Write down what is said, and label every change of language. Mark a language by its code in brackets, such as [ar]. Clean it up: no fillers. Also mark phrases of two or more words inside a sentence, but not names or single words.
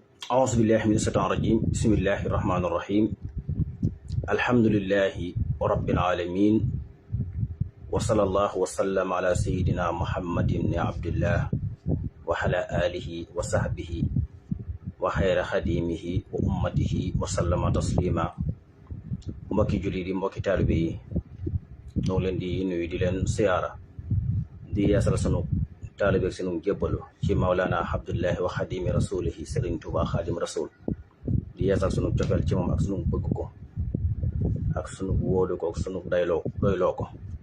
[ar] أعوذ بالله من الشيطان الرجيم بسم الله الرحمن الرحيم الحمد لله رب العالمين وصلى الله وسلم على سيدنا محمد بن عبد الله وعلى آله وصحبه وخير خديمه وأمته وسلم تسليما [wo] mbokki julli di mbokki taalibe yi ñoo leen di nuyu di leen siyaara di yeesal sunu taalibe ak sunu jébbalu ci Mawlana Abdullahi [ar] وخادم رسوله [wo] Sëriñ Tuubaa xaadim rasul di yeesal sunu cofeel ci moom ak sunu bëgg ko ak sunu wóolu ko ak sunu doyloo ko